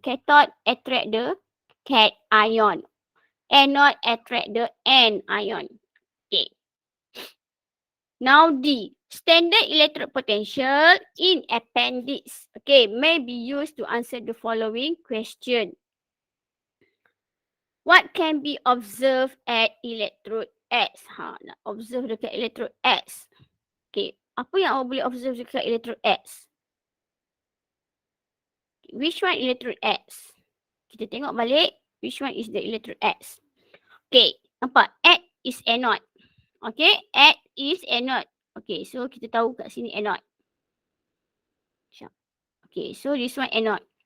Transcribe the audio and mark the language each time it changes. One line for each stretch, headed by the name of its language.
English: Cathode attract the cat ion. Anode attract the N ion. Okay. Now D. Standard electrode potential in appendix. Okay, may be used to answer the following question. What can be observed at electrode X?
Malay: Nak observe dekat electrode X. Okay, apa yang awak boleh observe dekat electrode X?
English: Okay, which one electrode X?
Malay: Kita tengok balik,
English: which one is the electrode X? Okay,
Malay: nampak?
English: X is anode. Okay, X is anode.
Malay: Okay, so kita tahu kat sini anode.
English: Okay, so this one anode.